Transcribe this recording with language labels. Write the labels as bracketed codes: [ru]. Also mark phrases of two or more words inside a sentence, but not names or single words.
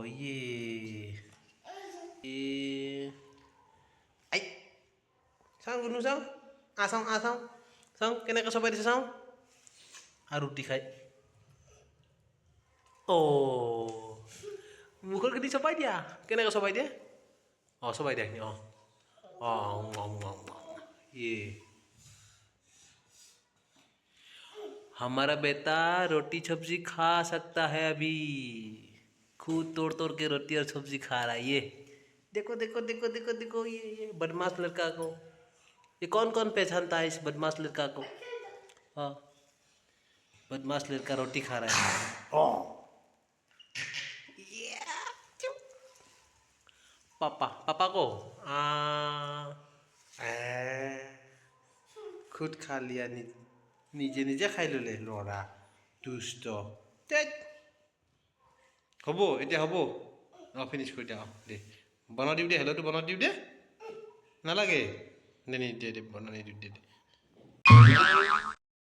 [as] আই চাওঁ কোনো চাওঁ চাওঁ কেনেকৈ চবাই দিছে চাওঁ আৰু ৰুটি খাই মুখৰ খেতি চবাই দিয়া কেনেকৈ চবাই দিয়ে চবাই দিয়া [hi] ये हमारा बेटा रोटी सब्जी खा सकता है अभी खुद तोड़ के रोटी और सब्जी खा रहा है ये देखो देखो देखो देखो देखो ये बदमाश लड़का को ये कौन कौन पहचानता है इस बदमाश लड़का को बदमाश लड़का रोटी खा रहा है पापा को खुद खा लिया [as] নিজে নিজে খাই ল'লে ল'ৰা দুষ্ট হ'ব এতিয়া হ'ব ফিনিছ কৰি দিয়া দে বনাই দিওঁ দে হেল্ল'টো বনাই দিওঁ দে নালাগে দে বনাই দিওঁ দে